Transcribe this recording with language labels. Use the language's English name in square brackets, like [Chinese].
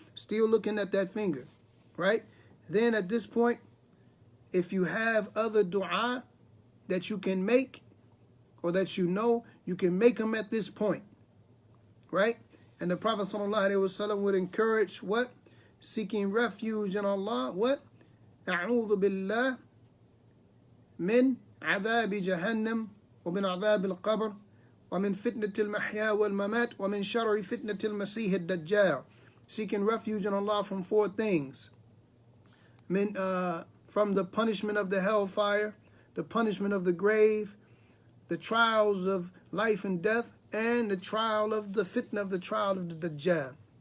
[English] Still looking at that finger, right? Then at this point, if you have other dua that you can make or that you know, you can make them at this point, right? And the Prophet ﷺ would encourage what? Seeking refuge in Allah. What? [Arabic] A'udhu billah من عذاب جهنم ومن عذاب القبر ومن فتنة المحيا والممات ومن شر فتنة المسيح الدجال. [English] Seeking refuge in Allah from four things. From the punishment of the hellfire, the punishment of the grave, the trials of life and death, and the trial of the fitna of the trial of the Dajjal.